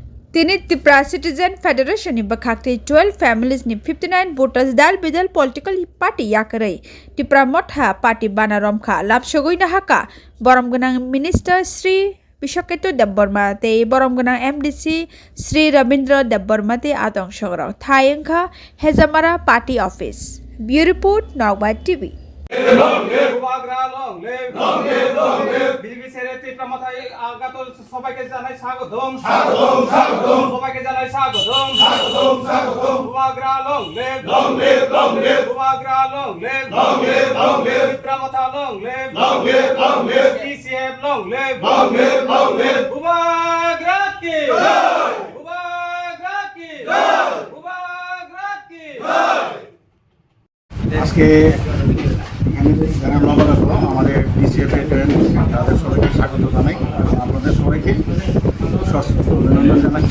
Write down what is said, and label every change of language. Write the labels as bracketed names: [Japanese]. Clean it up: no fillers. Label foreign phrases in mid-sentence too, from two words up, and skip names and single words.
[Kok Borok] Tini Tripura Citizen Federation ni bakhakti 12 families ni 59 voters dal bidal [English] political party [Kok Borok] yakarai Tripura motha party banarom kha lapsogoi na haka borom ganang minister Sri Bishoketu Debborma te borom ganang MDC Sri Rabindra Debborma te atong shogro thayengkha Hezamara [English] party office Bureau report [Kok Borok] Nogba TV [Bangla] সবাইকে জানাই স্বাগতম স্বাগতম স্বাগতম সবাইকে জানাই স্বাগতম স্বাগতম স্বাগতম [Kok Borok] বুবাগ্রা লং লে বুবাগ্রা লং লে বিক্রমতা লং লে পিসিএফ লং লে বুবাগ্রা কি বুবাগ্রা কি বুবাগ্রা কি [Bangla] আজকে যারা নবাগত আমাদের পিসিএফ তাদের সবাইকে স্বাগত জানাই এবং আপনাদের সবাইকে সশস্ত্র অভিনন্দন জানাচ্ছি।